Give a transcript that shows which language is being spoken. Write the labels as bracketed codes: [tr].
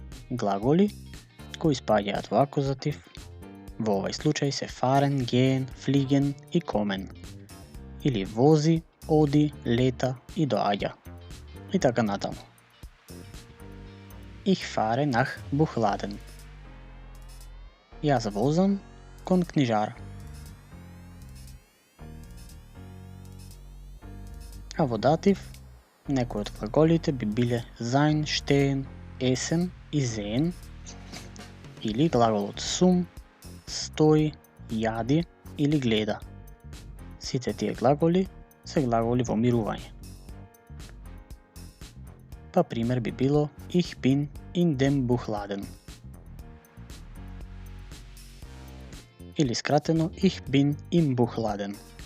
[mk] Глаголи кои спаѓаат во акузатив, во овој случај се fahren, gehen, fliegen и kommen, или вози, оди, лета и доаѓа, и така натаму. [de] Ich fahre nach Buchladen. [mk] Јас возам кон книжара. А во датив, некои од глаголите би биле sein, stehen, essen и sehen, или глаголот sum, стои, јади или гледа. Сите тие глаголи се глаголи во мирување. Па пример би било [de] Ich bin in dem Buchladen. [mk] Или скратено [de] Ich bin im Buchladen.